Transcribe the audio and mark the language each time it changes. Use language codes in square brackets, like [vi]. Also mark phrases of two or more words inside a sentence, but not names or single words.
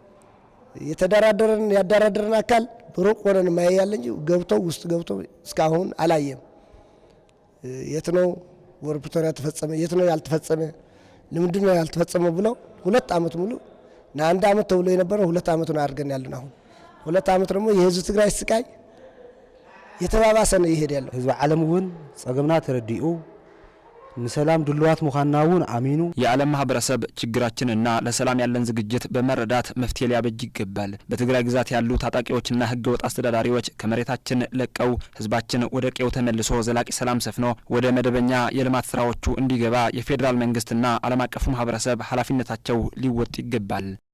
[am] ያደራደረን አካል በሩቅ ሆነን ማየ ያለ እንጂ ገብቶ ውስጥ ገብቶ እስካሁን አላየም። የት ነው ውል ፕሪቶሪያ ተፈጸመ፣ የት ነው ያልተፈጸመ፣ ለምንድን ነው ያልተፈጸመ ብለው 2 ዓመት ሙሉ ና1 ዓመት ተብሎ የነበረው 2 ዓመት ነው አድርገን ያለን። አሁን 2 ዓመት ደግሞ የህዝብ ትግራይ ስቃይ የተባባሰ ነው ይሄድ ያለው። [ti] ህዝብ ዓለም እውን ጸገምና ተረዲኡ ንሰላም ድልዋት ሙኻናውን አሚኑ [am] የዓለም ማህበረሰብ ችግራችንና ለሰላም ያለን ዝግጅት በመረዳት መፍትሄ ሊያበጅ ይገባል። በትግራይ ግዛት ያሉ ታጣቂዎችና ህገወጥ አስተዳዳሪዎች ከመሬታችን ለቀው ህዝባችን ወደ ቀዬው ተመልሶ ዘላቂ ሰላም ሰፍኖ ወደ መደበኛ የልማት ስራዎቹ እንዲገባ የፌዴራል መንግስትና ዓለም አቀፉ ማህበረሰብ ኃላፊነታቸው ሊወጡ ይገባል።